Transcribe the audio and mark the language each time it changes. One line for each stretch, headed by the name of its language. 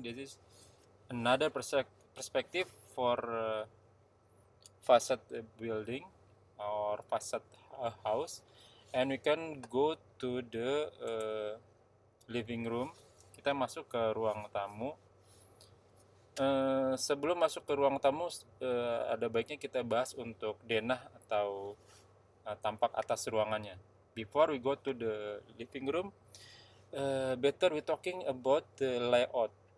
English: This is another perspective for facade building or facade house, and we can go to the living room.
Indonesian: Kita masuk ke ruang tamu. Sebelum masuk ke ruang tamu, ada baiknya kita bahas untuk denah atau tampak atas ruangannya.
English: Before we go to the living room, better we talking about the layout.